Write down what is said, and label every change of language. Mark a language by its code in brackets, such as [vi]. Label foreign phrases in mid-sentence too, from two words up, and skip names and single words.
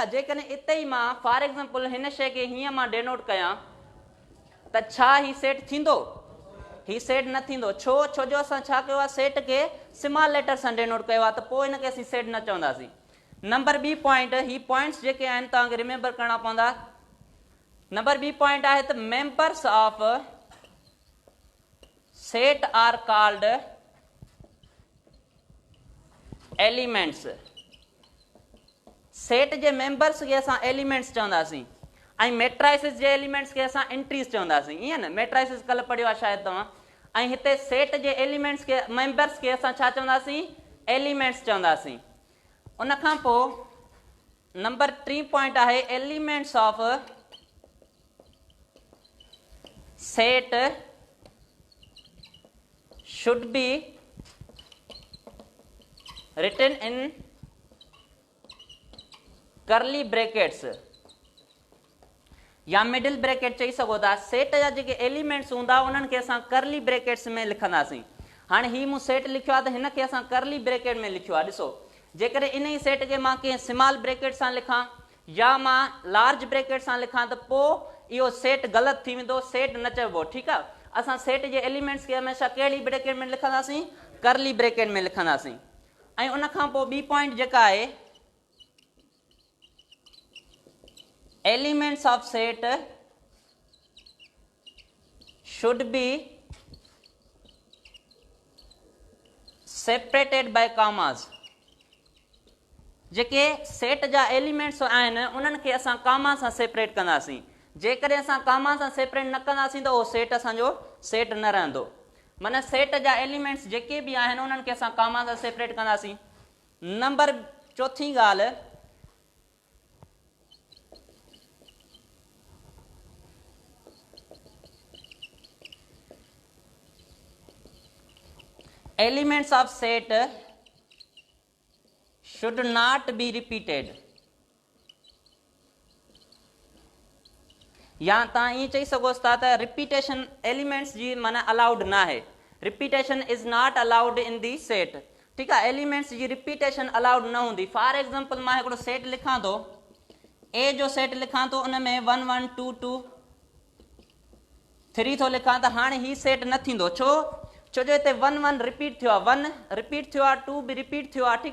[sd] जेकॾहिं इते ई मां [en] for example [sd] हिन शइ खे हीअं मां डेनोट कयां त छा ही सेट थींदो? ही सेट न थींदो। छो? छो जो असां छा कयो आहे? सेट खे [en] small letter [sd] सां डेनोट कयो आहे, त पोइ हिनखे असीं सेट न चवंदासीं। नंबर ॿी पॉइंट, ही पॉइंट्स जेके आहिनि तव्हांखे रिमेंबर करणा पवंदा। नंबर ॿी पॉइंट आहे त [en] members of set are called elements. [sd] सेट जे मेंबर्स खे असां एलिमेंट्स चवंदासीं ऐं मेट्राइसिस जे एलिमेंट्स खे असां एंट्रीज चवंदासीं। ईअं न, मेट्राइसिस कल्ह पढ़ियो आहे शायदि तव्हां। ऐं हिते सेट जे एलिमेंट्स खे, मेंबर्स खे असां छा चवंदासीं? एलिमेंट्स चवंदासीं। उनखां पोइ नंबर 3 पॉइंट आहे [en] elements of set should be written in curly brackets [sd] या [en] middle bracket [sd] चई सघो था। सेट जा जेके एलिमेंट्स हूंदा उन्हनि खे असां [en] curly brackets [sd] में लिखंदासीं। हाणे ही मूं सेट लिखियो आहे त हिनखे असां [en] curly bracket [sd] में लिखियो आहे। ॾिसो, जेकॾहिं इन ई सेट खे मां कंहिं [en] small bracket [sd] सां लिखां या मां [en] large bracket [sd] सां लिखां त पोइ इहो सेट ग़लति थी वेंदो, सेट न चइबो। ठीकु आहे। असां सेट जे एलिमेंट्स खे हमेशह कहिड़ी ब्रैकेट में लिखंदासीं? [en] curly bracket [sd] में लिखंदासीं। ऐं उनखां पोइ ॿी पॉइंट जेका आहे [en] elements of set should be separated by commas. [sd] जेके सेट जा एलिमेंट्स आहिनि उन्हनि खे असां कामा सां सेपरेट कंदासीं। जेकॾहिं असां कामा सां सेपरेट न कंदासीं त उहो सेट असांजो सेट न रहंदो। माना सेट जा एलिमेंट्स जेके बि आहिनि उन्हनि खे असां कामा सां सेपरेट कंदासीं। नंबर चौथी ॻाल्हि, [en] elements of set should not be repeated. [sd] या तव्हां ईअं चई सघो था त [en] repetition elements [sd] जी माना अलाउड न आहे, [en] repetition is not allowed in the set. [sd] ठीकु आहे, एलिमेंट्स जी रिपीटेशन अलाउड न हूंदी। [en] for example [sd] मां हिकिड़ो सेट लिखां थो, ए जो सेट लिखां थो, उन में 1 1 2 2 3 थो लिखां, त हाणे ही सेट न थींदो। छो? छो जो हिते 1 1 रिपीट थियो आहे, 1 रिपीट थियो आहे, 2 बि रिपीट थियो आहे।